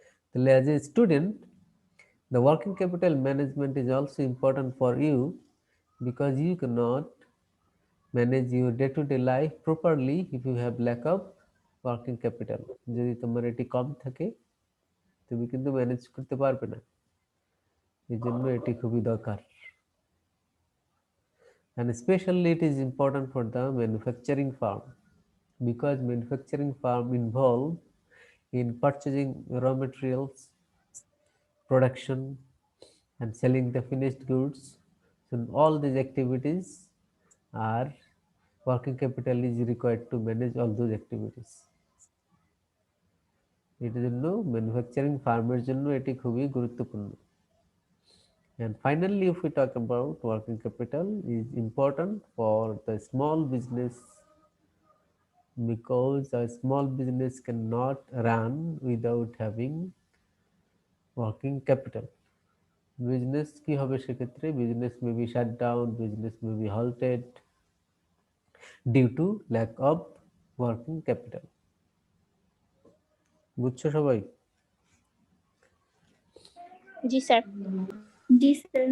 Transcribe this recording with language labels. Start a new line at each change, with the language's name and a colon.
English: তাহলে as a student, the working capital management is also important for you because you cannot manage your day-to-day life properly if you have lack of working capital.
Bangla: যদি তোমার এটি কম থাকে, তুমি কিন্তু manage করতে পারবে না, এই জন্য এটি খুবই দরকার।
English: And especially it is important for the manufacturing firm, because manufacturing firm involved in purchasing raw materials, production, and selling the finished goods. So all these activities are working capital is required to manage all those activities.
Bangla: এটার জন্য manufacturing ফার্মের জন্য এটি খুবই গুরুত্বপূর্ণ।
English: And finally, if we talk about working capital is important for the small business, because a small business cannot run without having working capital.
Bangla: Business কি হবে সেক্ষেত্রে?
English: Business may be shut down, business may be halted due to lack of working capital.
Bangla: বুঝছো সবাই? জি sir. জি sir.